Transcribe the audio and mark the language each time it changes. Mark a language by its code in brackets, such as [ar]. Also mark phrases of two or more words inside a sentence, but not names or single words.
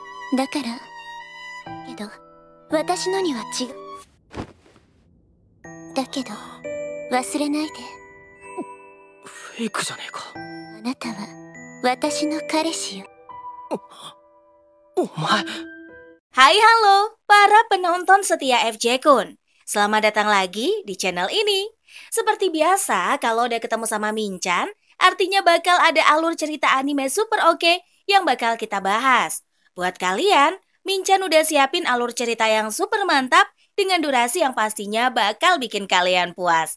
[ja] だから、けど、私のには違う。だけど、忘れないで。フェイクじゃねえか。あなたは、私の彼氏よ。お前。 [id] Hai halo, para penonton setia FJ Kun. Selamat datang lagi di channel ini. Seperti biasa, kalau udah ketemu sama Minchan, artinya bakal ada alur cerita anime super oke yang bakal kita bahas. Buat kalian, Minchan udah siapin alur cerita yang super mantap dengan durasi yang pastinya bakal bikin kalian puas.